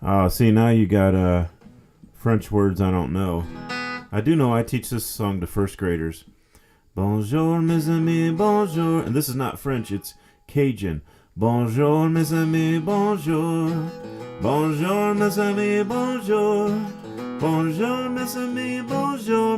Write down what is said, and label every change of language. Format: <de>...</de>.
<en>See, now you got French words I don't know. I do know I teach this song to first graders.</en> <fr>Bonjour, mes amis, bonjour.</fr> <en>And this is not French, it's Cajun.</en> <fr>Bonjour, mes amis, bonjour. Bonjour, mes amis, bonjour. Bonjour, mes amis, bonjour.</fr>